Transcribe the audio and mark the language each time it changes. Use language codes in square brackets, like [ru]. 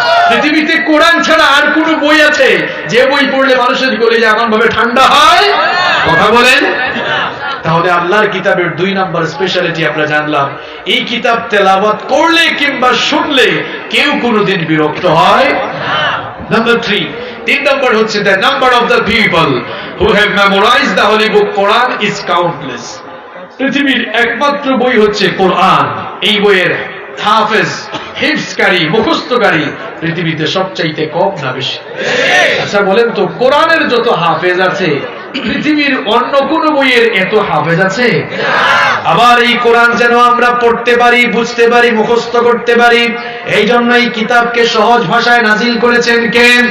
[bn] পৃথিবীতে কোরআন ছাড়া আর কোন বই আছে যে বই পড়লে মানুষের কলিজা এমন ভাবে ঠান্ডা হয়? কথা বলেন। তাহলে আল্লাহর কিতাবের 2 নাম্বার স্পেশালিটি আমরা জানলাম, এই কিতাব তেলাওয়াত করলে কিংবা শুনলে কেউ কোনোদিন বিরক্ত হয় না। [en] Number 3, 3 number [bn] হচ্ছে [en] the number of the people who have memorized the holy book Quran is countless. [bn] পৃথিবীর একমাত্র বই হচ্ছে কোরআন। এই বইয়ের হাফেজ, হিফজকারী, মুখস্থকারী পৃথিবীতে সবচাইতে কম না বেশি? আচ্ছা বলেন তো, কোরআনের যত হাফেজ আছে পৃথিবীর অন্য কোন বইয়ের এত হাফেজ আছে? আবার এই কোরআন যেন আমরা পড়তে পারি, বুঝতে পারি, মুখস্থ করতে পারি, এই জন্য এই কিতাবকে সহজ ভাষায় নাজিল করেছেন কে?